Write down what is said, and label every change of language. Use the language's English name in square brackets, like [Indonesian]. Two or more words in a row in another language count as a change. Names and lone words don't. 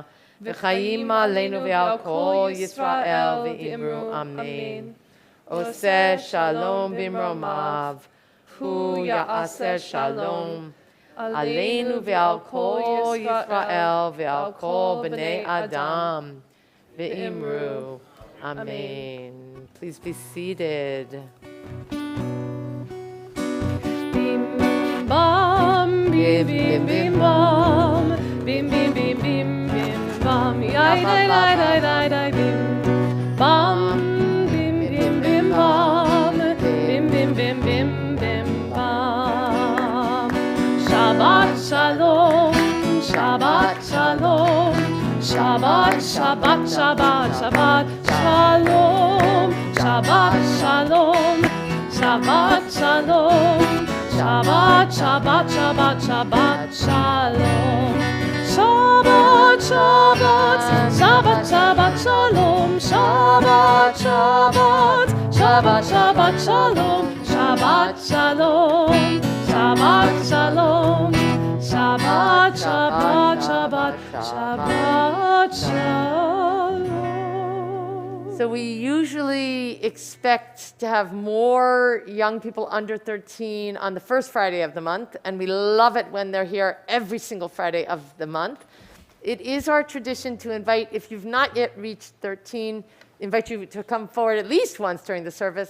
[Hebrew] וחיים עלינו ועל כל ישראל ואמרו אמן. עושה שלום במרומיו, הוא יעשה שלום עלינו ועל כל ישראל ועל כל בני אדם ואמרו amen. [English] Please be seated. Bim bam, bim bim bim bam, bim bim bim bim bim bam, yai dai dai dai dai dai bim bam, bim bim bim bam, bim bim bim bim bim bam. [Hebrew] שבת שלום, שבת שלום, שבת שבת שבת שבת שלום, שבת שלום. שבת שלום, שבת שבת שבת שבת שלום, שבת שבת שבת שבת שלום, שבת שבת שבת שבת שלום, שבת שלום, שבת שלום, שבת שבת שבת שבת שלום. [English] So we usually expect to have more young people under 13 on the first Friday of the month, and we love it when they're here every single Friday of the month. It is our tradition to invite, if you've not yet reached 13, invite you to come forward at least once during the service.